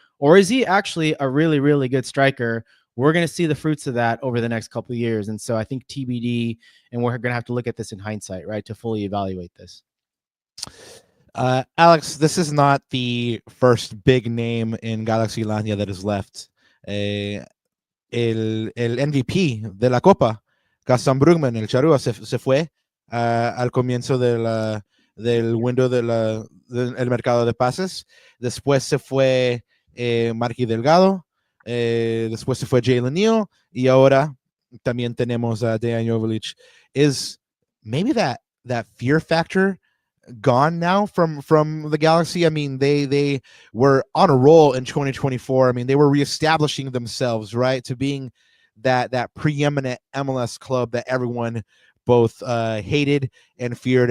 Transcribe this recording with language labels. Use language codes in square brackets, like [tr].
[en] Or is he actually a really, really good striker? We're going to see the fruits of that over the next couple of years. And so I think TBD, and we're going to have to look at this in hindsight, right, to fully evaluate this. Alex, this is not the first big name in Galaxy Lania that is left. [es] El MVP de la Copa, Gaston Brugman, el Charrúa, se fue al comienzo del window del mercado de pases. Después se fue Marky Delgado, después se fue Jalen Neal, y ahora también tenemos a Dejan Joveljic. [en] Is maybe that fear factor gone now from the Galaxy? I mean, they were on a roll in 2024. I mean, they were reestablishing themselves, right, to being that preeminent MLS club that everyone both hated and feared.